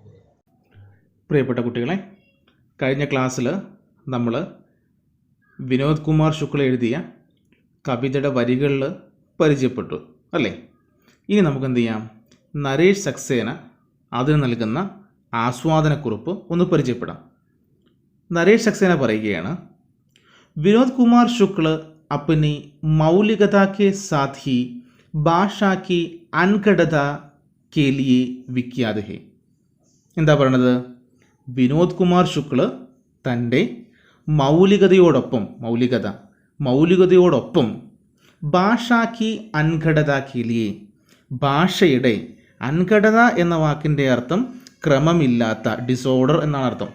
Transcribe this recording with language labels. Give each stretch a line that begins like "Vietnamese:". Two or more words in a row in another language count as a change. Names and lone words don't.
Malayalam: പ്രിയപ്പെട്ട കുട്ടികളെ, കഴിഞ്ഞ ക്ലാസ്സിൽ നമ്മൾ വിനോദ് കുമാർ ശുക്ല എഴുതിയ കവിതയുടെ വരികളിൽ പരിചയപ്പെട്ടു അല്ലേ? ഇനി നമുക്ക് എന്ത് ചെയ്യാം? നരേഷ് സക്സേന അതിന് നൽകുന്ന ആസ്വാദനക്കുറിപ്പ് ഒന്ന് പരിചയപ്പെടാം.
Hindi: നരേഷ് സക്സേന പറയുകയാണ്, വിനോദ് കുമാർ ശുക്ല अपनी मौलिकता के साथ ही भाषा की अनगढ़ता के लिए विख्यात है.
Malayalam: എന്താ പറയണത്? വിനോദ് കുമാർ ശുക്ല തൻ്റെ മൗലികതയോടൊപ്പം
Hindi: भाषा की अनगढ़ता के लिए,
Malayalam: ഭാഷയുടെ അൻഘടത എന്ന വാക്കിൻ്റെ അർത്ഥം ക്രമമില്ലാത്ത, ഡിസോർഡർ എന്നാണ് അർത്ഥം.